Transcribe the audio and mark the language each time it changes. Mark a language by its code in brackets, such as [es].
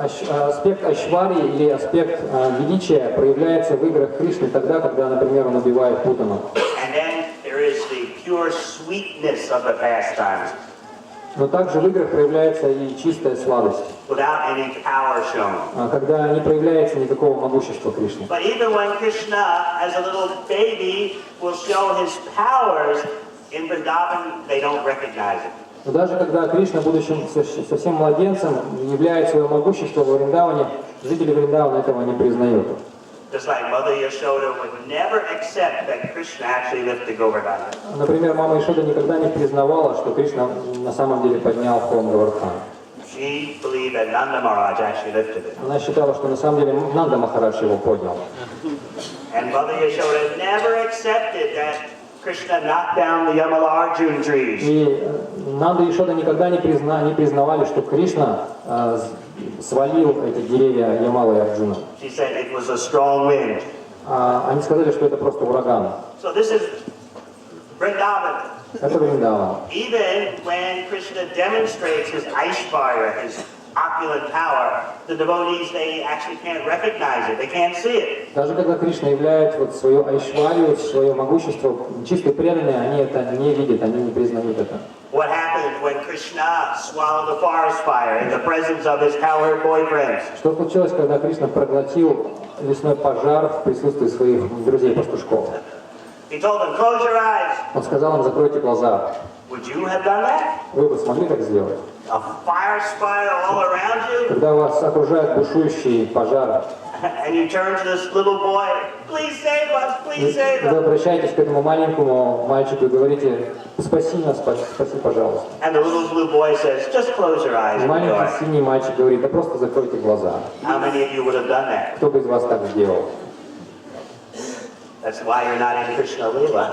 [ru] Аспект Айшвари или аспект величия проявляется в играх Кришны тогда, когда, например, он убивает Путану. [en] And then there is the pure sweetness of the pastimes. [ru] Но также в играх проявляется и чистая сладость, [en] Without any power shown. [ru] когда не проявляется никакого могущества Кришны. [en] But even when Krishna, as a little baby, will show his powers, in Vrindavan they don't recognize it. [ru] Но даже когда Кришна, будучи совсем младенцем, являет свое могущество во Вриндаване, жители Вриндавана этого не признают. [en] Just like Mother Yashoda would never accept that Krishna actually lifted Govardhana. [ru] Например, мама Ишода никогда не признавала, что Кришна на самом деле поднял холм Говардхан. [en] She believed that Nanda Maharaj actually lifted it. [ru] Она считала, что на самом деле Нанда Махарадж его поднял. [en] And Mother Yashoda never accepted that Krishna knocked down the Yamalarjun trees. [ru] И Нанда и Ишода никогда не признавали, что Кришна свалил эти деревья Ямалы и Арджуна. [en] She said it was a strong wind. [ru] Они сказали, что это просто ураган. [en] So this is Vrindavan. [ru] Это Вриндаван. [en] Even when Krishna demonstrates his Aishvarya, his opulent power, the devotees, they actually can't recognize it. They can't see it. [ru] Даже когда Кришна являет вот свою айшварию, свое могущество, чистые преданные, они это не видят, они не признают это. [en] What happened when Krishna swallowed a forest fire in the presence of his cowherd boyfriends? [ru] Что случилось, когда Кришна проглотил лесной пожар в присутствии своих друзей-пастушков? [en] He told them, close your eyes. [ru] Он сказал им, закройте глаза. [en] Would you have done that? [ru] Вы бы смогли так сделать? [en] a fire spider all around you, [ru] Когда вас окружает бушующий пожар, [en] and you turn to this little boy, please save us, please save [ru] вы [en] us. [ru] обращаетесь к этому маленькому мальчику и говорите: спаси нас, спаси, пожалуйста. [en] And the little blue boy says, just close your eyes [ru] И [en] and [ru] маленький [en] enjoy. [ru] синий мальчик говорит: да просто закройте глаза. [en] How many of you would have done that? [ru] Кто бы из вас так сделал? [en] That's why you're not in Krishna Lila.